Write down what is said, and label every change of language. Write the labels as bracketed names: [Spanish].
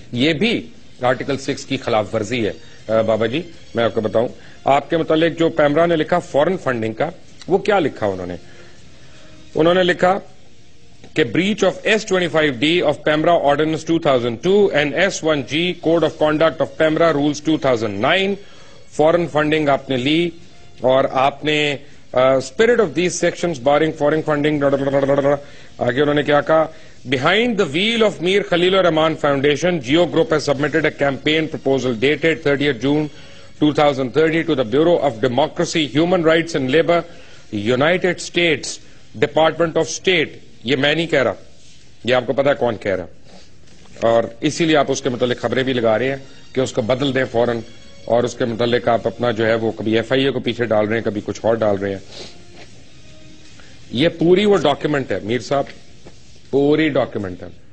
[Urdu] یہ بھی آرٹیکل 6 کی خلاف ورزی ہے. بابا جی میں آپ کو بتاؤں, آپ کے متعلق جو پیمرا نے لکھا فورن فنڈنگ کا, وہ کیا لکھا انہوں نے لکھا کہ [English] breach of S25D of PEMRA Ordinance 2002 and S1G Code of Conduct of PEMRA Rules 2009. [Urdu] Foreign funding آپ نے لی, اور آپ نے [English] Spirit of these sections barring foreign funding. [Urdu] آگے انہوں نے کیا کہا, [English] behind the wheel of Mir Khalil Rahman Foundation, Geo Group has submitted a campaign proposal dated 30th June 2030 to the Bureau of Democracy, Human Rights and Labour, United States Department of State. [Urdu] یہ میں نہیں کہہ رہا, یہ آپ کو پتا ہے کون کہہ رہا, اور اسی لیے آپ اس کے متعلق خبریں بھی لگا رہے ہیں کہ اس کو بدل دیں فوراً, اور اس کے متعلق آپ اپنا جو ہے وہ کبھی FIA کو پیچھے ڈال رہے ہیں, کبھی کچھ اور ڈال رہے ہیں. یہ پوری وہ ڈاکیومنٹ ہے میر صاحب, پوری ڈاکیومنٹ ہے.